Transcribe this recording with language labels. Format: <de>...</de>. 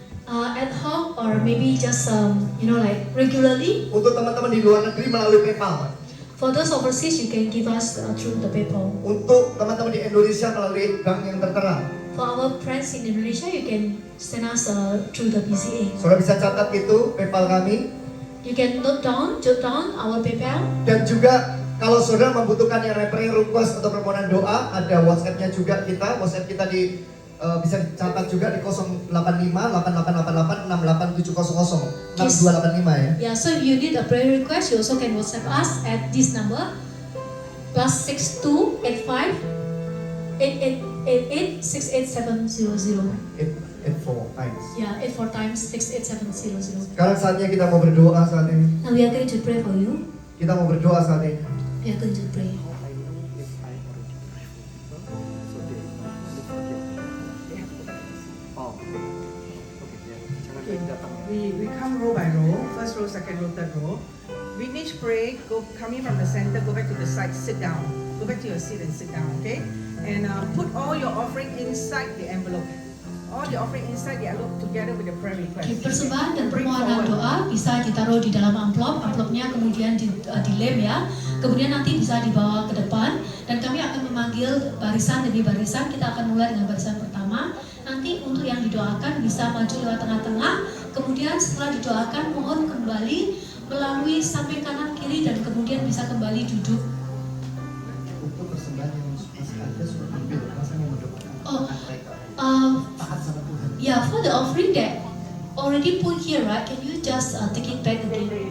<en>ad hoc or maybe just like regularly.</en> <id>untuk teman-teman di luar negeri melalui PayPal,</id> <en>For those overseas, you can give us through the PayPal.</en> <id>untuk teman-teman di Indonesia melalui bank yang tertera.</id> <en>For our friends in Indonesia, you can send us through the BCA.</en> <id>Saudara bisa catat itu PayPal kami.</id> <en>You can jot down our PayPal.</en> <id>Dan juga kalau saudara membutuhkan yang prayer request atau permohonan doa, ada WhatsApp-nya juga kita. WhatsApp kita bisa dicatat juga di 085 8888 68700 6285 ya.</id> <en>Yeah, so if you need a prayer request, you also can WhatsApp us at this number +62 85 8888 68700. 84 times. Yeah, 84 times 68700.</en> <id>Sekarang saatnya kita mau berdoa saat ini.</id> <en>Now we are going to pray for you.</en> <id>Kita mau berdoa saat ini.</id> <en>We are going to pray. We come row by row, first row, second row, third row. We each pray, coming from the center, go back to the side, sit down. Go back to your seat and sit down, okay? And put all your offering inside the envelope. All the offering inside the envelope together with the prayer request.</en> <id>Okay, persembahan dan</id> <en>Bring</en> <id>permohonan</id> <en>forward.</en> <id>doa bisa ditaruh di dalam amplop, amplopnya kemudian dilem ya. Kemudian nanti bisa dibawa ke depan dan kami akan memanggil barisan demi barisan. Kita akan mulai dengan barisan pertama. Nanti untuk yang didoakan bisa maju lewat tengah-tengah. Kemudian setelah didoakan mohon kembali melalui samping kanan kiri dan kemudian bisa kembali duduk. Untuk persembahan yang masih ada sudah ambil, masa mau mendoakan Oh, mereka. Taat sama Tuhan.</id> <en>Yeah, for the offering that already put here, right? Can you just take it back again?</en>